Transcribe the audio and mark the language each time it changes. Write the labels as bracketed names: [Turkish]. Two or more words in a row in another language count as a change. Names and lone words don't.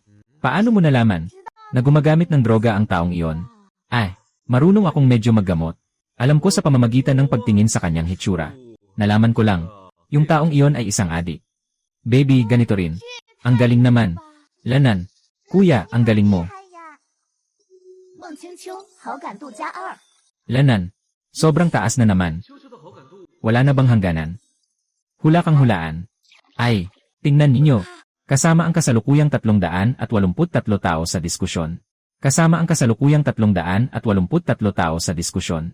[Filipino] Paano mo nalaman na gumagamit ng droga ang taong iyon? Ay, marunong akong medyo maggamot. Alam ko sa pamamagitan ng pagtingin sa kanyang hitsura. Nalaman ko lang, yung taong iyon ay isang adik. Baby, ganito rin. Ang galing naman. Lanan. Kuya, ang galing mo. [Chinese] 孟青秋好感度加2。 [Filipino] Lanan. Sobrang taas na naman. Wala na bang hangganan? Hula kang hulaan. Ay, tingnan ninyo. Kasama ang kasalukuyang 383 tao sa diskusyon. Kasama ang kasalukuyang 383 tao sa diskusyon.